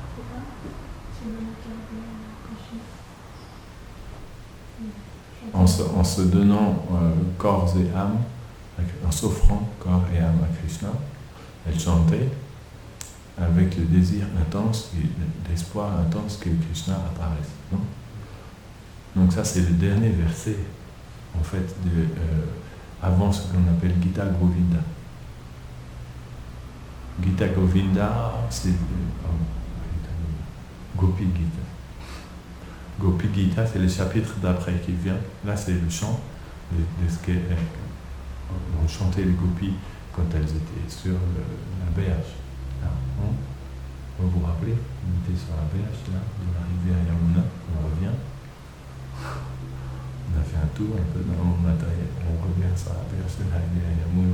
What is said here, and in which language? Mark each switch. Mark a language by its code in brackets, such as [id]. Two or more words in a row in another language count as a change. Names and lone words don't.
[fr] En se donnant corps et âme, en s'offrant corps et âme à Krishna, elle chantait avec le désir intense et l'espoir intense que Krishna apparaisse. Non? Donc ça c'est le dernier verset en fait avant ce qu'on appelle Gita Govinda. Gita Govinda c'est Gopi Gita. Gopi Gita c'est le chapitre d'après qui vient. Là c'est le chant de ce qu'ont chanté les gopis quand elles étaient sur la berge. Là, vous vous rappelez, on était sur la berge là, de la rivière Yamuna, on revient. On a fait un tour un peu dans mon matériel, on revient sur la berge de la rivière Yamuna.